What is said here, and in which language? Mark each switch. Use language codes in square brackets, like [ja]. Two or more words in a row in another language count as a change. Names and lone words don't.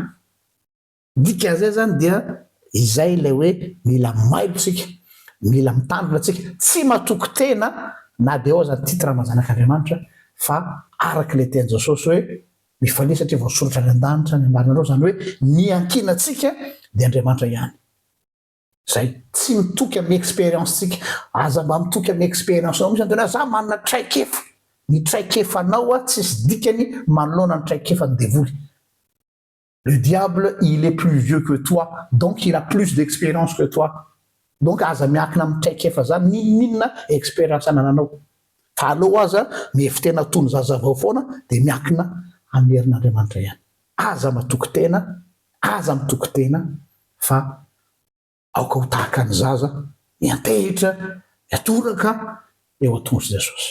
[mg] Dikan'izay zany dia izay ilay hoe mila mailo tsika, mila mitandrina tsika, tsy matoky tena na de ao zany titre mazanak'Andriamanitra fa araka le tian'i Jesosy hoe mifalia satria voasoratra any an-danitra ny ambarinareo zany hoe niankina tsika de Andriamanitra ihany. Zay tsy mitoky amin'ny expérience tsika. Aza mba mitoky amin'ny expérience nao misy antena za manana traikefa. Ny traikefanao tsisy dikany manoloana ny traikefany devoly. [fr] Le diable, il est plus vieux que toi, donc il a plus d'expérience que toi. [mg] Donc aza miakina amin'ny traikefa zany ninona expérience anananao. Fa aleo aza mihevy tena tony zazavao foana de miakina amin'ny herin'Andriamanitra ihany. Aza matoky tena, aza mitoky tena fa aoka ho tahaka ny zaza miantehitra, miatoraka eo an-tongotr'i Jesosy.